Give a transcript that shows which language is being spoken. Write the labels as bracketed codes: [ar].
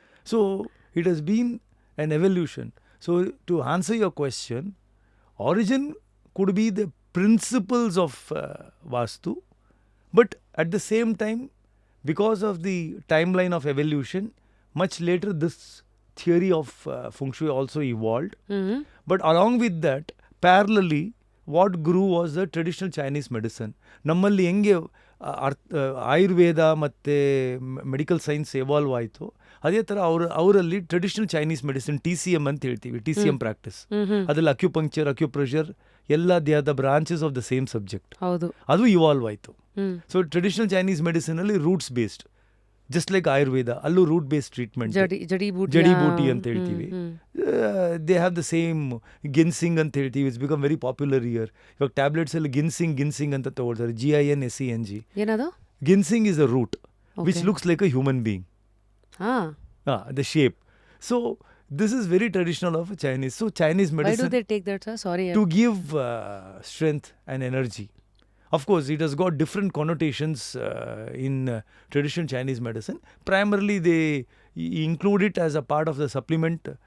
[en] So it has been an evolution. So to answer your question, origin could be the principles of Vastu, but at the same time, because of the timeline of evolution, much later this theory of feng shui also evolved. But along with that, parallelly, what grew was the traditional Chinese medicine. [kn] ನಮ್ಮಲ್ಲಿ ಹೆಂಗೆ ಆಯುರ್ವೇದ ಮತ್ತು medical science evolve ಆಯಿತು, ಅದೇ ಥರ ಅವರಲ್ಲಿ traditional Chinese medicine, TCM ಅಂತ ಹೇಳ್ತೀವಿ, TCM practice. ಅದರಲ್ಲಿ [en] Acupuncture, acupressure ಎಲ್ಲ they are the branches of the same subject. [kn] ಅದು ಇವಾಲ್ವ್ ಆಯಿತು. [en] so traditional Chinese ಮೆಡಿಸಿನಲ್ಲಿ roots based, just like Ayurveda, [kn] ಅಲ್ಲೂ [en] root based treatment, [kn] ಜಡಿಬೂಟಿ ಅಂತ ಹೇಳ್ತೀವಿ. [en] they have the same ginseng [kn] ಅಂತ ಹೇಳ್ತೀವಿ. [en] It's become very popular year. [kn] ಇವಾಗ ಟ್ಯಾಬ್ಲೆಟ್ಸ್ ಅಲ್ಲಿ ಗಿನ್ಸಿಂಗ್ ಅಂತ ತಗೊಳ್ತಾರೆ, GINSENG. [en] Ginseng is a root which looks like a human being, the shape. So this is very traditional of Chinese. So Chinese medicine. Why do they take that, sir? Sorry. To give strength and energy. Of course, it has got different connotations in traditional Chinese medicine. Primarily, they include it as a part of the supplement